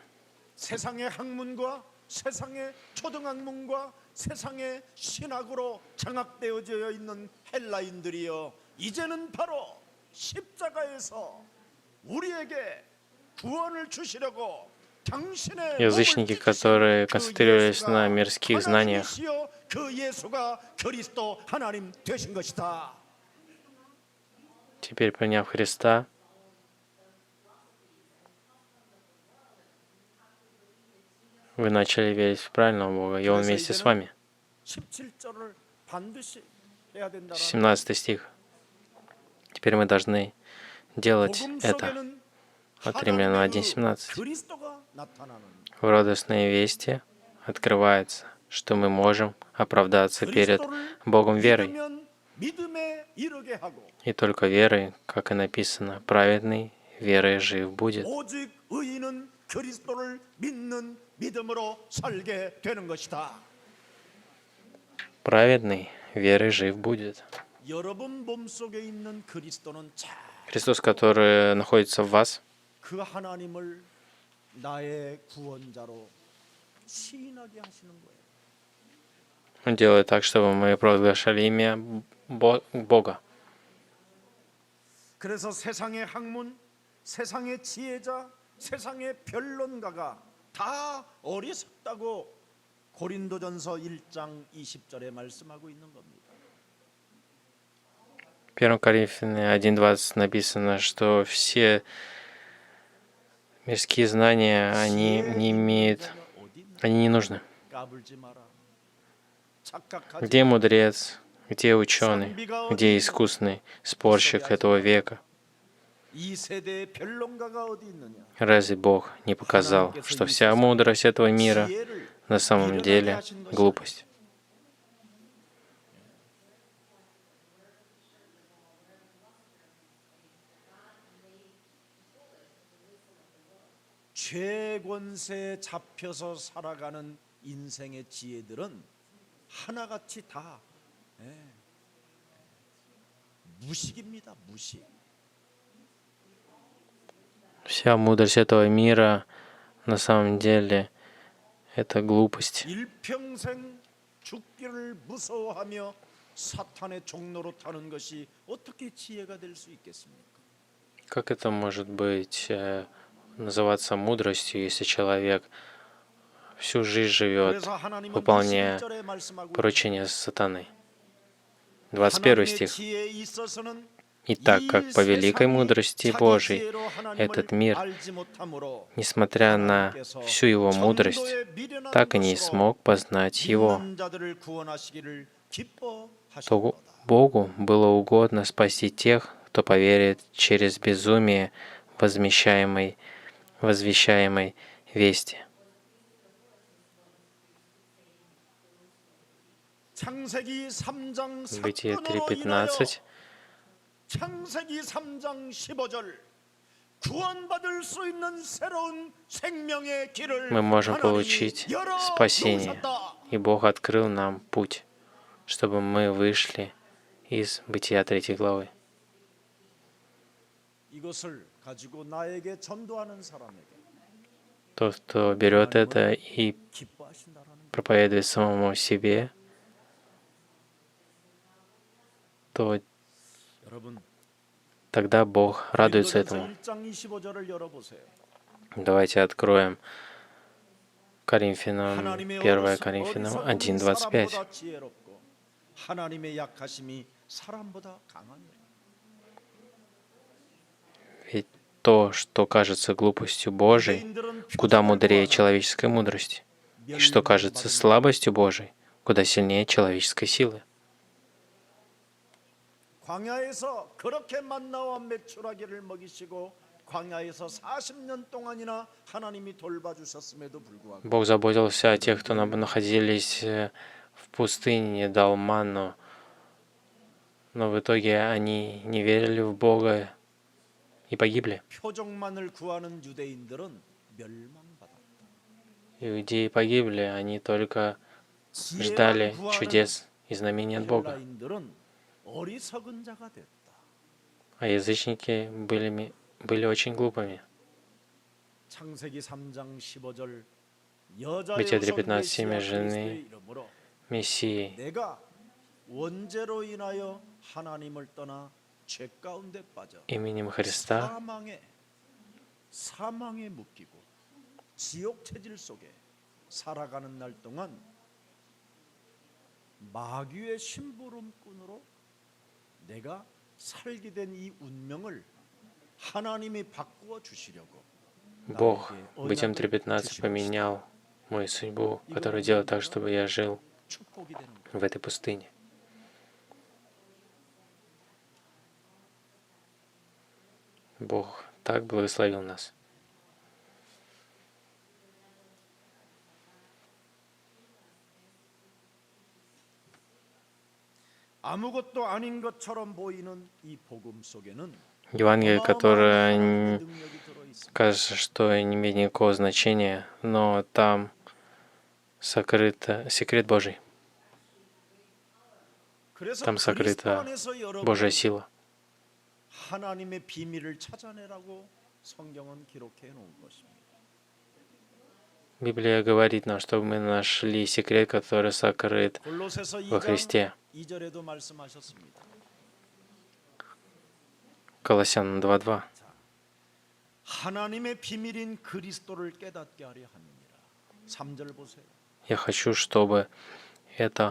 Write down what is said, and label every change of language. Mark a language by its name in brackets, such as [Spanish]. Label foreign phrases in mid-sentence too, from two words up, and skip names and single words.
[Korean] 세상의 학문과 세상의 초등학문과 세상의 신학으로 장악되어져 있는 헬라인들이여 이제는 바로 십자가에서 우리에게 구원을 주시려고 당신의 [Russian] Язычники, которые концентрировались на мирских знаниях, [Korean] 그 예수가 그리스도 하나님 되신 것이다. [Russian] теперь приняв Христа, вы начали верить в правильного Бога, и Он вместе с вами. [Korean] 17절을 반드시 해야 된다. [Russian] 17 стих. Теперь мы должны делать это. От Римлянам 1:17. [Korean] 그리스도가 나타나는 [Russian] В радостной вести открывается, что мы можем оправдаться перед Богом верой. [Korean] 믿음에 이르게 하고 [Russian] И только верой, как и написано, праведный верой жив будет. [Korean] 오직 의인은 그리스도를 믿는 믿음으로 살게 되는 것이다. [Russian] Праведный верой жив будет. [Korean] 여러분 몸속에 있는 그리스도는 잘 [Russian] Христос, который находится в вас, [Korean] 그 하나님을 나의 구원자로 시인하게 하시는 거예요. [Russian] Он делает так, чтобы мы провозглашали имя Бога. [Korean] 그래서 세상의 학문, 세상의 지혜자, 세상의 변론가가 다 어리석다고 고린도전서 1장 20절에 말씀하고 있는 겁니다. [Russian] 1 Коринфянам 1:20 написано, что все мирские знания, они не имеют, они не нужны. [Korean] 까불지 마라. 착각하지 [Russian] Где мудрец, где ученый, где искусный спорщик этого века? [Korean] 이 세대의 변론가가 어디 있느냐? [Russian] Разве Бог не показал, что вся мудрость этого мира [Korean] 지혜를 [Russian] на самом деле глупость? [Korean] 최권세에 잡혀서 살아가는 인생의 지혜들은 하나같이 다 무식입니다. 무식. [Russian] Вся мудрость этого мира на самом деле это глупость. [Korean] 일평생 죽기를 무서워하며 사탄의 종로로 타는 것이 어떻게 지혜가 될 수 있겠습니까? [Russian] Как это может быть называться мудростью, если человек всю жизнь живет, [Korean] 그래서 하나님은 [Russian] выполняя [Korean] 21절에 말씀하고 [Russian] поручения сатаны? 21 [Korean] 하나님의 [Russian] стих. [Korean] 지혜에 있어서는 [Russian] И так как по великой мудрости Божией этот мир, несмотря на всю его мудрость, так и не смог познать его, то Богу было угодно спасти тех, кто поверит через безумие возвещаемой вести. Бытие 3:15. [Korean] 창세기 3장 15절 구원받을 수 있는 새로운 생명의 길을 [Russian] Мы можем получить спасение, и Бог открыл нам путь, чтобы мы вышли из Бытия 3 главы. [Korean] 이것을 가지고 나에게 전도하는 사람에게 [Russian] Тот, кто берет это и [Korean] 기뻐하신다라는 [Russian] проповедует самому себе, то [Korean] 여러분, [Russian] тогда Бог радуется [Korean] 고린도전서 [Russian] этому. [Korean] 1장 25절을 열어보세요. [Russian] Давайте откроем Коринфянам, [Korean] 하나님의 [Russian] 1 Коринфянам [Korean] 어리석음이 [Russian] 1:25. [Korean] 사람보다 지혜롭고 하나님의 약하심이 사람보다 강하니라. [Russian] Ведь то, что кажется глупостью Божией, [Korean] 유대인들은 [Russian] куда [Korean] 표적을 [Russian] мудрее [Korean] 구하나 [Russian] человеческой мудрости, и что кажется слабостью Божией, куда сильнее человеческой силы. [Korean] 광야에서 그렇게 만나와 메추라기를 먹이시고 광야에서 40년 동안이나 하나님이 돌봐주셨음에도 불구하고 [Russian] Бог заботился о тех, кто находились в пустыне, дал манну, но в итоге они не верили в Бога и погибли. [Korean] 표적만을 구하는 유대인들은 멸망받았다. [Russian] Иудеи погибли, они только [Korean] 지혜만 [Russian] ждали [Korean] 구하는 [Russian] чудес и знамений от Бога. [Korean] 헬라인들은 어리석은 자가 됐다. [Russian] А язычники были очень глупыми. [Korean] 창세기 3장 15절 여자의 [Russian] Бытие [Korean] 후손 [Russian] 3:15 [Korean] 메시아 [Russian] семя [Korean] 그리스도의 [Russian] жены [Korean] 이름으로 [Russian] Мессии. [Korean] 내가 원죄로 인하여 하나님을 떠나 죄 가운데 빠져 [Russian] Именем Христа [Korean] 사망에 묶이고 지옥 체질 속에 살아가는 날 동안 마귀의 심부름꾼으로 내가 살게 된 이 운명을 하나님이 바꾸어 주시려고 [Russian] Бог Бытием 3:15 поменял мою судьбу, которую делал так, чтобы я жил [Korean] 축복이 되는 거예요. [Russian] в этой пустыне. Бог так благословил нас. [Korean] 아무것도 아닌 것처럼 보이는 이 복음 속에는 [Russian] Евангелие, которое [Korean] 하나님의 능력이 들어 있습니다. [Russian] кажется, что не имеет никакого значения, но там сокрыт секрет Божий, [Korean] 그래서 [Russian] там [Korean] 그리스도 [Russian] сокрыта [Korean] 안에서 [Russian] Божья [Korean] 여러분 [Russian] сила. [Korean] 하나님의 비밀을 찾아내라고 성경은 기록해 놓은 것입니다. [Russian] Библия говорит нам, чтобы мы нашли секрет, который сокрыт [Korean] 골로새서 [Russian] во [Korean] 2장 [Russian] Христе. [Korean] 2절에도 말씀하셨습니다. [Russian] Колоссянам 2:2. [Korean] 하나님의 비밀인 그리스도를 깨닫게 하려 함이니라. 3절 보세요. [Russian] Я хочу, чтобы это